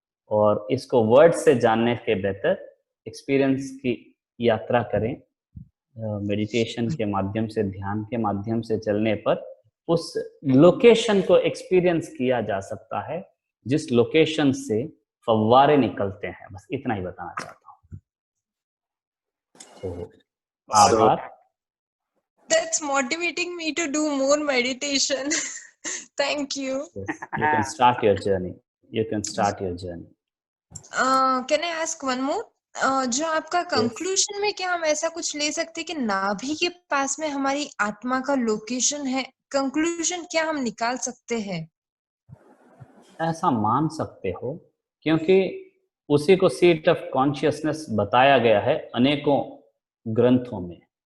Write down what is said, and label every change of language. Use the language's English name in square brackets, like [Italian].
[Hindi] और इसको वर्ड से जानने के बेहतर एक्सपीरियंस की यात्रा करें, मेडिटेशन के माध्यम से, ध्यान के माध्यम से चलने पर उस लोकेशन को एक्सपीरियंस किया जा सकता है जिस लोकेशन से फव्वारे निकलते हैं। बस इतना ही बताना चाहता हूँ। तो आभार। [English] That's motivating me to do more meditation. Thank you. Yes, you can start your journey. You can start your journey. Can I ask one more? [Hindi] जो आपका कंक्लूजन में क्या हम ऐसा कुछ ले सकते हैं कि नाभि के पास में हमारी आत्मा का लोकेशन है? कंक्लूजन क्या हम निकाल सकते हैं? ऐसा मान सकते हो क्योंकि उसी को [English] seat of consciousness [Hindi] बताया गया है अनेकों ग्रंथों में।